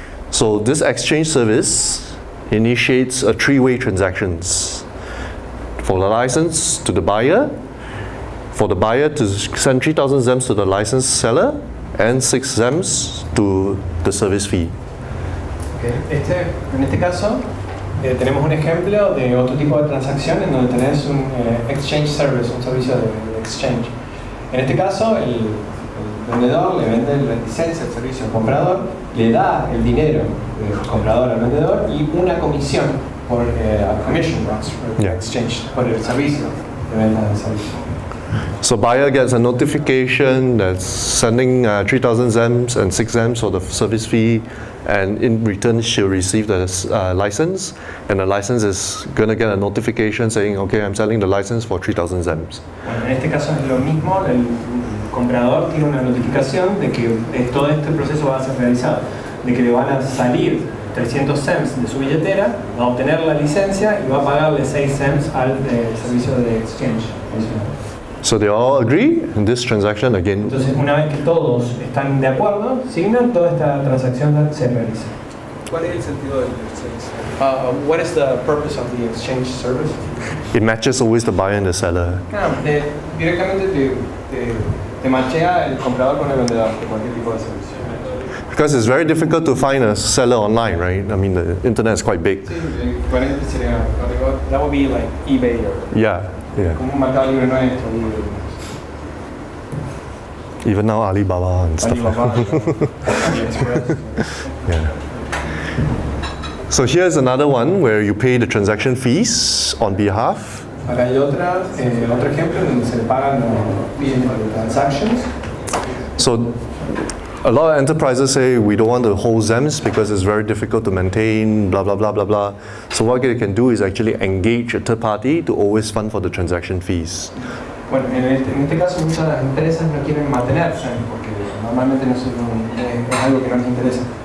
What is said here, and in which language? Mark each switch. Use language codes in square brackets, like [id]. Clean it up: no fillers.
[en] So this exchange service initiates a 3-way transactions for the license to the buyer, for the buyer to send 3,000 zems to the license seller, and 6 zems to the service fee. Okay. [es] En este caso tenemos un ejemplo de otro tipo de transacción en donde tenés un exchange service, un servicio de exchange. En este caso el vendedor le vende la licencia, el servicio al comprador, le da el dinero del comprador al vendedor y una comisión por commission por [en] Yeah. [es] exchange, por el servicio de venta del servicio. [en] So buyer gets a notification that's sending 3,000 zems and 6 zems for the service fee, and in return she'll receive the license, and the license is going to get a notification saying, okay, I'm selling the license for 3,000 zems. [es] Bueno, en este caso es lo mismo, el comprador tiene una notificación de que todo este proceso va a ser realizado, de que le van a salir 300 zems de su billetera, va a obtener la licencia y va a pagarle 6 zems al servicio de exchange. [en] So they all agree, and this transaction again. [es] Entonces, una vez que todos están de acuerdo, signan, toda esta transacción se realiza. ¿Cuál es el sentido del exchange? [en] What is the purpose of the exchange service? It matches always the buyer and the seller. [es] Directamente te machea el comprador con el vendedor de cualquier tipo de servicio. [en] Because it's very difficult to find a seller online, right? I mean, the internet is quite big. Sí, that would be like eBay or Yeah. [es] como un mercado libre nuestro. [en] Even now, Alibaba and stuff. [es] Alibaba, AliExpress. [en] Yeah. So here's another one where you pay the transaction fees on behalf. [es] Acá hay otro ejemplo donde se pagan los fees de transactions. [en] So a lot of enterprises say we don't want to hold ZEMs because it's very difficult to maintain, blah, blah, blah, blah, blah. So what they can do is actually engage a third party to always fund for the transaction fees. [es] Bueno, en este caso muchas de las empresas no quieren mantenerse porque normalmente no es algo que no les interesa.